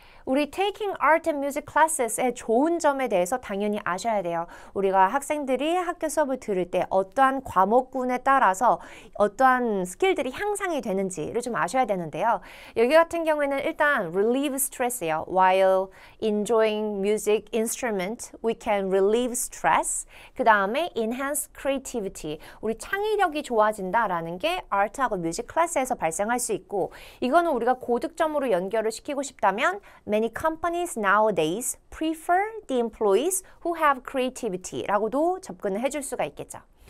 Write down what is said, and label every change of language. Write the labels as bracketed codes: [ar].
[ko] 우리 [en] taking art and music classes [ko] 의 좋은 점에 대해서 당연히 아셔야 돼요. 우리가 학생들이 학교 수업을 들을 때 어떠한 과목군에 따라서 어떠한 스킬들이 향상이 되는지를 좀 아셔야 되는데요. 여기 같은 경우에는 일단 [en] relieve stress [ko] 예요. [en] While enjoying music instrument, we can relieve stress. [ko] 그 다음에 [en] enhance creativity. [ko] 우리 창의력이 좋아진다라는 게 아트하고 뮤직 클래스에서 발생할 수 있고 이거는 우리가 고득점으로 연결을 시키고 싶다면 [en] Many companies nowadays prefer the employees who have creativity [ko] 라고도 접근을 해줄 수가 있겠죠.